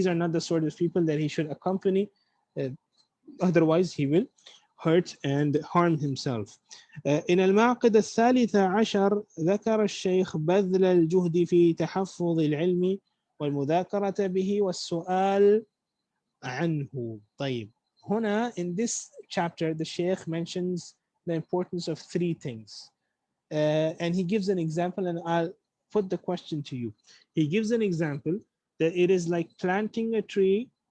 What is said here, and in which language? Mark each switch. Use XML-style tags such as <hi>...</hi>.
<en>These are not the sort of people that he should accompany, otherwise he will hurt and harm himself.</en> <ar>إن المعقد الثالث عشر ذكر الشيخ بذل الجهد في تحفظ العلم والمذاكرة به والسؤال عنه.</ar> <en>طيب, هنا in this chapter the Sheikh mentions the importance of three things, and he gives an example, and I'll put the question to you. He gives an example that it is like planting a tree.</en>